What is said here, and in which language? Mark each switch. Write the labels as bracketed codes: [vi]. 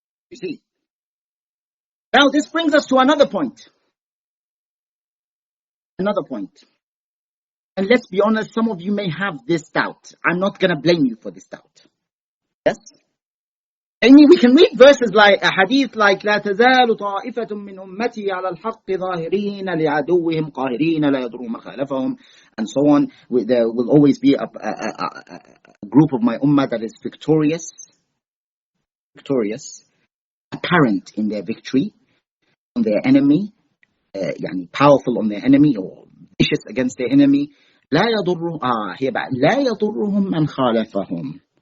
[en] You see. Now this brings us to another point. Another point. And let's be honest, some of you may have this doubt. I'm not going to blame you for this doubt. Yes? I mean, we can read verses like a hadith like [ar] لا تزال طائفة من أمتي على الحق ظاهرين لعدوهم قاهرين لا يضرهم من خالفهم, [en] and so on. There will always be a group of my ummah that is victorious, apparent in their victory on their enemy, powerful on their enemy or vicious against their enemy. [ar] لا يضرهم من خالفهم.